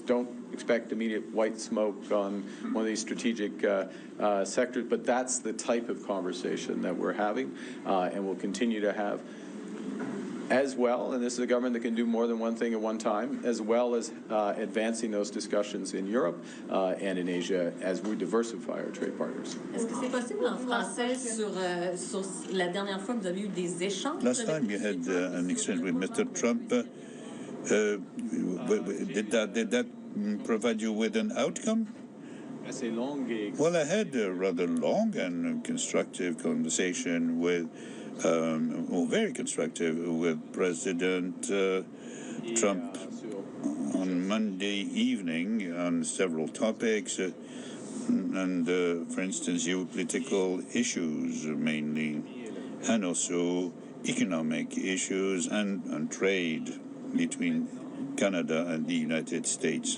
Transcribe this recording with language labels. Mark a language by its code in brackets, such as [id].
[en] Don't expect immediate white smoke on one of these strategic sectors, but that's the type of conversation that we're having and will continue to have. As well, and this is a government that can do more than one thing at one time, as well as advancing those discussions in Europe and in Asia as we diversify our trade partners. [fr] Est-ce que c'est possible en français sur la dernière fois que vous avez eu des échanges? [en] Last time you had an exchange with Mr. Trump. Did that provide you with an outcome? Well, I had a rather long and constructive conversation with very constructive with President Trump on Monday evening on several topics, and for instance, geopolitical issues mainly, and also economic issues and trade between Canada and the United States.